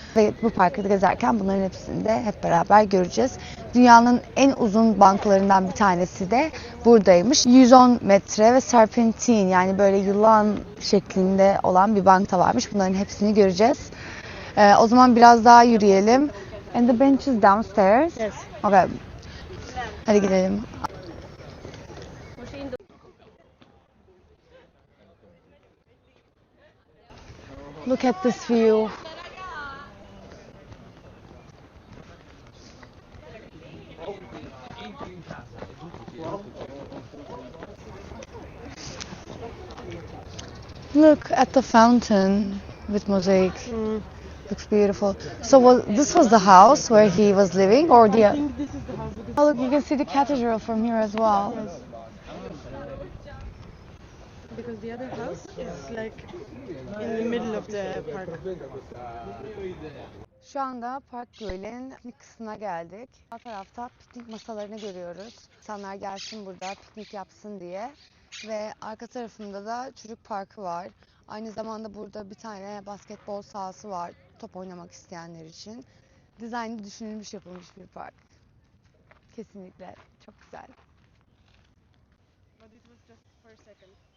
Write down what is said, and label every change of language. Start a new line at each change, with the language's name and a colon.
Turkish: Ve bu parkı gezerken bunların hepsini de hep beraber göreceğiz. Dünyanın en uzun banklarından bir tanesi de buradaymış. 110 metre ve serpentin, yani böyle yılan şeklinde olan bir bank da varmış. Bunların hepsini göreceğiz. O zaman biraz daha yürüyelim.
English: And the bench is downstairs. Yes.
Turkish: Okay. Hadi gidelim.
English: Look at this view. Look at the fountain with mosaic. Looks beautiful. So this was the house where he was living, or I the? think this is the house. Oh, look, you can see the cathedral from here as well. Yes. Because the other house is like in the middle of the park.
Turkish: Şu anda Park Güell'in piknik kısmına geldik. Sağ tarafta piknik masalarını görüyoruz. İnsanlar gelsin burada piknik yapsın diye. Ve arka tarafında da çocuk parkı var. Aynı zamanda burada bir tane basketbol sahası var top oynamak isteyenler için. Dizaynı düşünülmüş, yapılmış bir park. Kesinlikle çok güzel.
English: But it was just for a second.